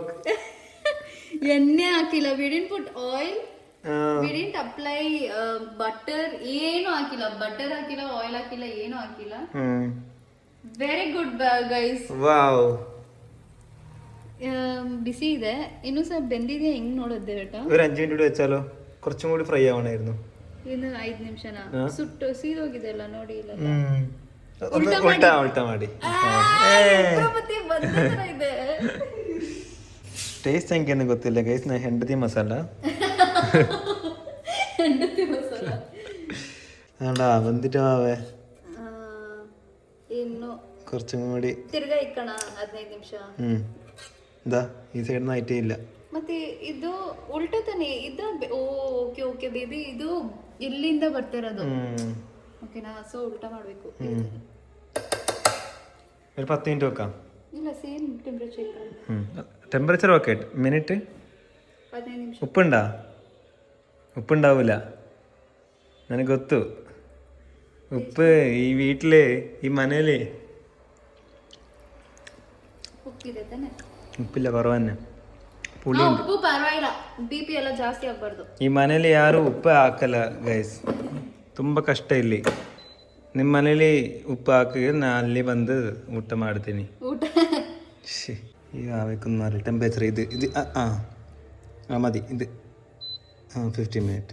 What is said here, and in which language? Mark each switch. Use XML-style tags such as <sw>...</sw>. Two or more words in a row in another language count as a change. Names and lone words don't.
<kn>ಎಣ್ಣೆ ಹಾಕಿಲ್ಲ,</kn> <en>we didn't put oil, we didn't apply butter,</en> <kn>ಏನು ಹಾಕಿಲ್ಲ. ಬಟರ್ ಹಾಕಿಲ್ಲ, ಆಯಿಲ್ ಹಾಕಿಲ್ಲ, ಏನು ಹಾಕಿಲ್ಲ.</kn> <en>very good guys. ವಾವ್,</en> <kn>ബിസി ಇದೆ, ಇನ್ನೂ ಸ್ವಲ್ಪ ಬೆಂದಿದೆ. ಹೆಂಗ್ ನೋಡೋದು കേട്ടോ?</kn> <ml>ഒരു 5 മിനിറ്റ് വെച്ചാലോ? കുറച്ചും കൂടി ഫ്രൈ ആവണമായിരുന്നു.</ml> <kn>ಇನ್ನು 5 ನಿಮಿಷನಾ? ಸುಟ್ಟು ಸೀದೋಗಿದೆ ಅಲ್ಲ, ನೋಡಿ ಇಲ್ಲ. ಉಲ್ಟಾ ಮಾಡಿ ಇದೆ. ಟೇಸ್ಟ್ ಹೆಂಗೇನು ಗೊತ್ತಿಲ್ಲ ಗೈಸ್. ನಾ ಹೆಂಡತಿ ಮಸಾಲ ಬಂದಿട്ട് ആവേ ಇನ್ನು</kn> <ml>കുറച്ചും കൂടി</ml> <kn>ತಿರ್ಗಾ ಇಕ್ಕಣ 15 ನಿಮಿಷ. ಇದ ಈ ಸೈಡ್ ಆಯ್ತೇ ಇಲ್ಲ. ಮತ್ತೆ ಇದು ಉಲ್ಟಾ ತಾನೆ ಇದು.</kn> <en>okay okay baby,</en> <kn>ಇದು ಇಲ್ಲಿಂದ ಬರ್ತಿರೋದು. ಓಕೆನಾ? ಸೊ ಉಲ್ಟಾ ಮಾಡಬೇಕು.</kn> <ml>ഒരു 10 മിനിറ്റ് വെക്കാം.</ml> <kn>ಇಲ್ಲ,</kn> <en>same temperature. temperature okay. minute</en> <kn>15 ನಿಮಿಷ.</kn> <ml>ഉപ്പുണ്ടാവില്ല,</ml> <kn>ನನಗೆ ಗೊತ್ತು. ಉಪ್ಪು ಈ വീട്ടില് ಈ ಮನೇಲಿ ಉಪ್ಪಿದೆ ತಾನೆ? ಉಪ್ಪಿಲ್ಲ,</kn> <ml>കുറവന്നെ. പുളി</ml> <kn>ಉಪ್ಪು ಪರವಾಗಿಲ್ಲ, BP ಎಲ್ಲ ಜಾಸ್ತಿ ಆಗಬಾರ್ದು. ಈ ಮನೇಲಿ ಯಾರು ಉಪ್ಪು ಹಾಕಲ್ಲ ಗೈಸ್, ತುಂಬ ಕಷ್ಟ ಇಲ್ಲಿ. ನಿಮ್ಮ ಮನೇಲಿ ಉಪ್ಪು ಹಾಕಿದ್ರೆ ನಾ ಅಲ್ಲಿ ಬಂದು ಊಟ ಮಾಡ್ತೀನಿ. ಊಟ ಈಗ ಆಗಬೇಕು ಟೆಂಪರೇಚರ್ ಇದು ಇದು ಮದಿ ಇದು 15 ಮಿನಿಟ್.</kn>